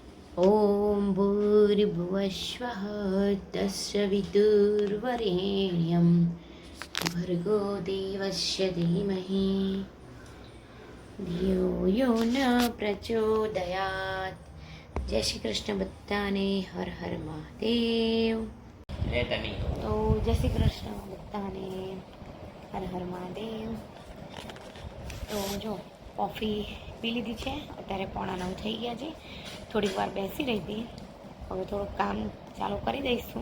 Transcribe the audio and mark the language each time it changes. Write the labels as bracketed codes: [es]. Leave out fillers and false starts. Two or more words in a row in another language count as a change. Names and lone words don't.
[sa] ॐ भूर्भुवस्वः तस्य विदुर्वरेण्यं भर्गो देवस्य धीमहि धियो यो न प्रचोदयात्। [gu] જય શ્રી કૃષ્ણ बધાને હર હર મહાદેવ। તો જય શ્રી કૃષ્ણ બધાને હર હર મહાદેવ। તો જો કોફી પી લીધી છે, અત્યારે 8:45 થઈ ગયા છે। થોડીક વાર બેસી રહી હતી, હવે થોડુંક કામ ચાલુ કરી દઈશું।